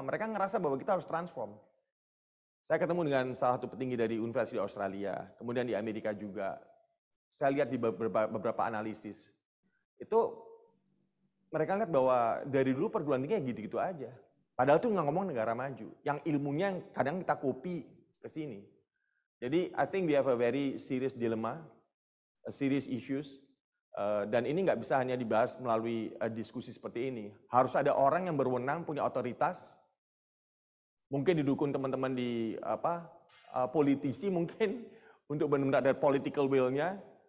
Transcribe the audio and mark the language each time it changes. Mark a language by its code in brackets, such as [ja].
[id] Mereka ngerasa bahwa kita harus transform. Saya ketemu dengan salah satu petinggi dari Universitas di Australia, kemudian di Amerika juga. Saya lihat di beberapa analisis. Itu mereka lihat bahwa dari dulu perguruan tinggi gitu-gitu aja. Padahal itu nggak ngomong negara maju. Yang ilmunya yang kadang kita copy ke sini. Jadi [en] I think we have a very serious dilemma, a serious issues. [id] Dan ini nggak bisa hanya dibahas melalui diskusi seperti ini. Harus ada orang yang berwenang, punya otoritas, mungkin didukung teman-teman di politisi mungkin untuk benar-benar ada political will-nya.